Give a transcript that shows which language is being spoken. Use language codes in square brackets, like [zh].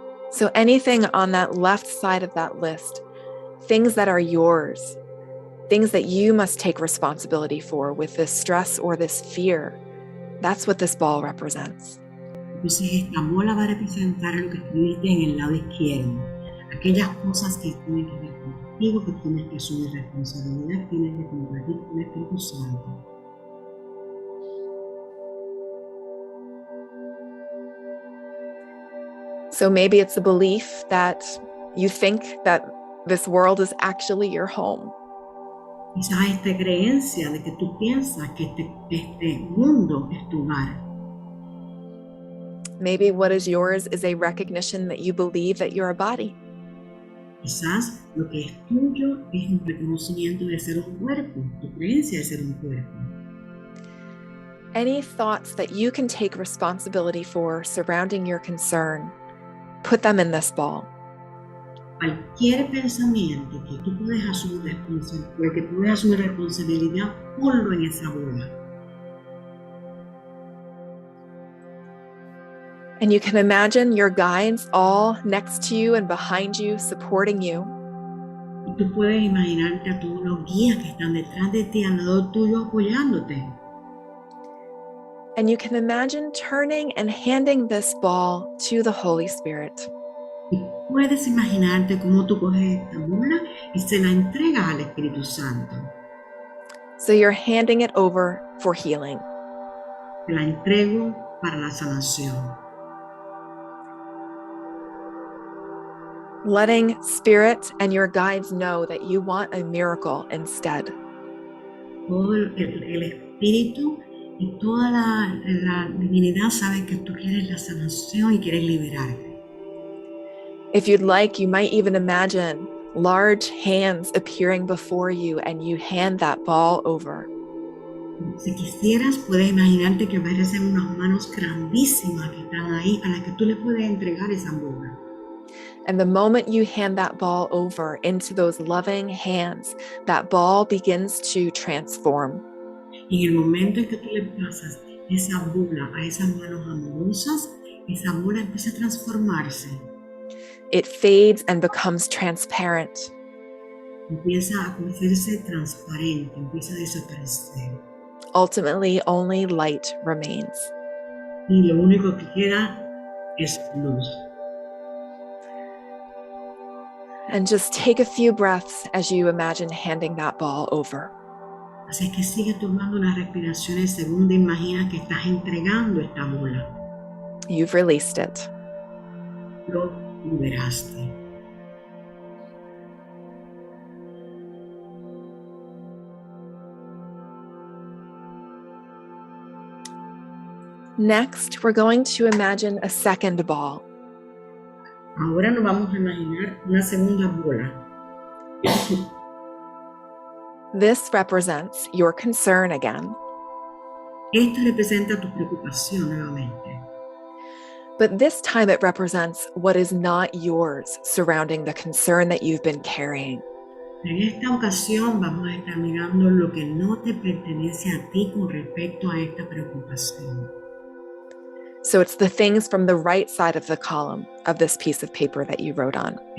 [en] So anything on that left side of that list, things that are yours, things that you must take responsibility for with this stress or this fear, that's what this ball represents. [es] Entonces esta bola va a representar lo que escribiste en el lado izquierdo. Aquellas cosas que tienen que ver contigo, que tienes que asumir responsabilidad, tienes que compartir con el Espíritu Santo. [en] So maybe it's a belief that you think that this world is actually your home. [es] Quizás esta creencia de que tú piensas que este mundo es tu hogar. [en] Maybe what is yours is a recognition that you believe that you're a body. [es] Quizás lo que es tuyo es un reconocimiento de ser un cuerpo, tu creencia de ser un cuerpo. [en] Any thoughts that you can take responsibility for surrounding your concern, put them in this ball. [es] Cualquier pensamiento que tú puedes asumir responsabilidad, ponlo en esa bola. [en] And you can imagine your guides all next to you and behind you, supporting you. [es] Y tú puedes imaginarte a todos los guías que están detrás de ti, al lado tuyo, apoyándote. [en] And you can imagine turning and handing this ball to the Holy Spirit. [es] Y puedes imaginarte cómo tú coges esta bola y se la entregas al Espíritu Santo. [en] So you're handing it over for healing. [es] Te la entrego para la sanación. [en] Letting Spirit and your guides know that you want a miracle instead. [es] Todo el Espíritu y toda la divinidad sabe que tú quieres la sanación y quieres liberarte. [en] If you'd like, you might even imagine large hands appearing before you and you hand that ball over. [es] Si quisieras, puedes imaginarte que aparecen unas manos grandísimas que están ahí a las que tú le puedes entregar esa bola. [en] And the moment you hand that ball over into those loving hands, that ball begins to transform. [es] Y en el momento en que tú le pasas esa bola a esas manos amorosas, esa bola empieza a transformarse. [en] It fades and becomes transparent. [es] Empieza a hacerse transparente, empieza a desaparecer. [en] Ultimately, only light remains. [es] Y lo único que queda es luz. [en] And just take a few breaths as you imagine handing that ball over. [es] Así que sigue tomando las respiraciones según te imaginas que estás entregando esta bola. [en] You've released it. [es] Lo liberaste. [en] Next, we're going to imagine a second ball. [es] Ahora nos vamos a imaginar una segunda bola. [en] This represents your concern again. [es] Esta representa tu preocupación nuevamente. [en] But this time it represents what is not yours surrounding the concern that you've been carrying. [es] En esta ocasión vamos a estar mirando lo que no te pertenece a ti con respecto a esta preocupación. [en] So it's the things from the right side of the column of this piece of paper that you wrote on.